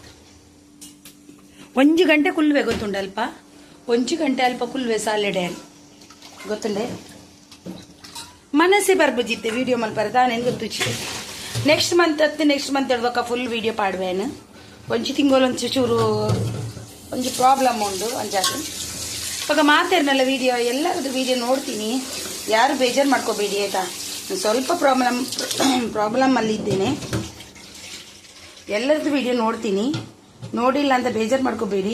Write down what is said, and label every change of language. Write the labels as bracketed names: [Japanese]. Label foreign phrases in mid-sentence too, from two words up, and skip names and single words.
[Tulu] 1 ಗಂಟೆ ಕುಲ್ವೆ ಗೊತ್ತುಂಡಲ್ಪ. 1 ಗಂಟೆ ಅಲ್ಪ ಕುಲ್ವೆ ಸಾಲೆಡೆ ಗೊತ್ತುಂಡೆ. ಮನಸ್ಸೇ ಬರ್ಬೋದಿತ್ತೆ ವೀಡಿಯೋ ಮಲ್ಪರ ತಾನೇನು ಗೊತ್ತು. [English] next month [Tulu] ಹಿಡ್ದಕ್ಕ [English] full video [Tulu] ಪಾಡುವೇನು. 1 ತಿಂಗಳು ಚೂರು ಒಂದು ಪ್ರಾಬ್ಲಮ್ ಉಂಟು ಅಂಜಾದು. [Kannada] ಇವಾಗ ಮಾತಾಡ್ನಲ್ಲ ವೀಡಿಯೋ, ಎಲ್ಲರದ್ದು ವೀಡಿಯೋ ನೋಡ್ತೀನಿ. ಯಾರು ಬೇಜಾರು ಮಾಡ್ಕೋಬೇಡಿ, ಆಯಿತಾ? ಸ್ವಲ್ಪ ಪ್ರಾಬ್ಲಮ್ಮಲ್ಲಿ ಇದ್ದೇನೆ. ಎಲ್ಲರದ್ದು ವೀಡಿಯೋ ನೋಡ್ತೀನಿ. ನೋಡಿಲ್ಲ ಅಂತ ಬೇಜಾರು ಮಾಡ್ಕೋಬೇಡಿ.